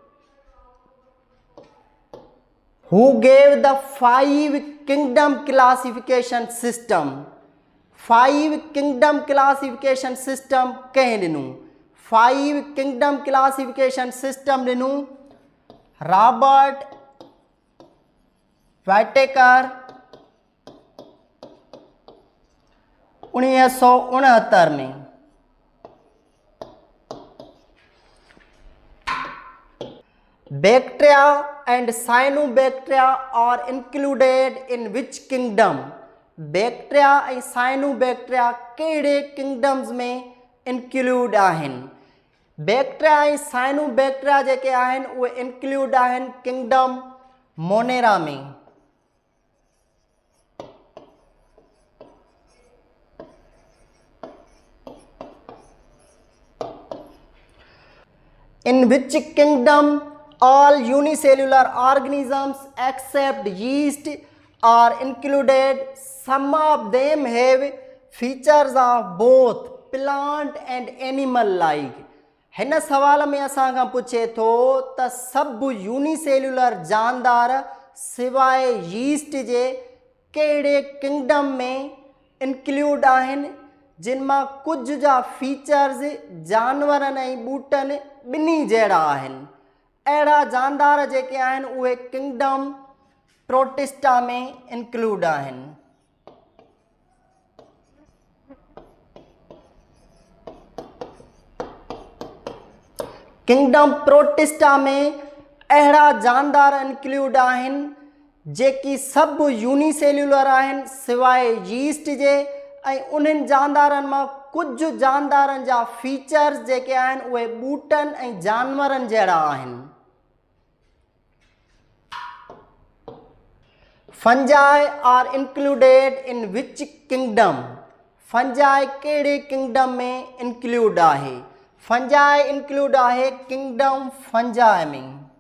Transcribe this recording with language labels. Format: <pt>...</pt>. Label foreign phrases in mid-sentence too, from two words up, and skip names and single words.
<en>Who gave the 5 kingdom classification system? 5 kingdom classification system</en> <sd>कंहिं ॾिनूं?</sd> <en>5 kingdom classification system</en> <sd>ॾिनूं रॉबर्ट वाइटेकर, 1969 में।</sd> <en>bacteria and cyanobacteria are included in which kingdom?</en> <sd>बैक्टीरिया ऐं साइनोबैक्टीरिया कहिड़े किंगडम्स में इंक्लूड आहिनि? बैक्टीरिया ऐं साइनोबैक्टीरिया जेके आहिनि उहे इंक्लूड आहिनि किंगडम मोनेरा में।</sd> <en>In which kingdom all unicellular organisms except yeast are included? Some of them have features of both plant and animal like.</en> <sd>हिन सवाल में असां खां पुछे थो त सभु यूनिसेल्युलर जानदार सिवाय यीस्ट जे कहिड़े किंगडम में इंक्लूड आहिनि जिन मां कुझु जा फीचर्स जानवरनि ऐं ॿूटनि ॿिन्ही जहिड़ा आहिनि। अहिड़ा जानदार जेके आहिनि उहे किंगडम प्रोटिस्टा में इंक्लूड आहिनि। किंगडम प्रोटिस्टा में अहिड़ा जानदार इंक्लूड आहिनि जेकी सभु यूनिसेल्युलर आहिनि सिवाय यीस्ट जे ऐं उन्हनि जानदारनि मां कुझु जानदारनि जा फीचर्स जेके आहिनि उहे ॿूटनि ऐं जानवरनि जहिड़ा आहिनि।</sd> <en>fungi are included in which kingdom?</en> <sd>फंजाई कहिड़े किंगडम में इंक्लूड आहे? फंजाई इंक्लूड आहे किंगडम फंजाई में।</sd>